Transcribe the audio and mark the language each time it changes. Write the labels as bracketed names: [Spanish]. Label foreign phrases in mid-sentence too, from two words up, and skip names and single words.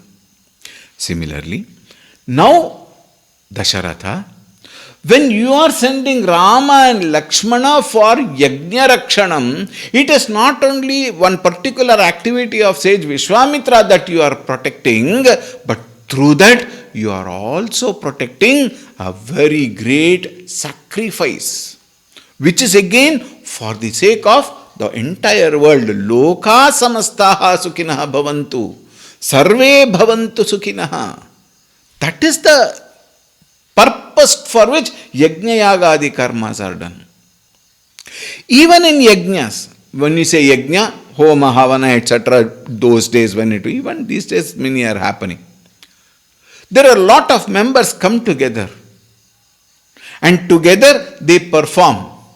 [English] Similarly, now Dasharatha, when you are sending Rama and Lakshmana for [Sanskrit] Yajna Rakshanam, [English] it is not only one particular activity of sage Vishwamitra that you are protecting, but through that you are also protecting a very great sacrifice, which is again for the sake of the entire world. [Sanskrit] Loka samastaha sukhinaha bhavantu. Sarve bhavantu sukhinaha. [English] That is the purpose for which [Sanskrit] yajna yagadi karmas [English] are done. Even in yajnas, when you say yajna, homa, havana, etc., those days when even these days many are happening. There are a lot of members come together and together they perform.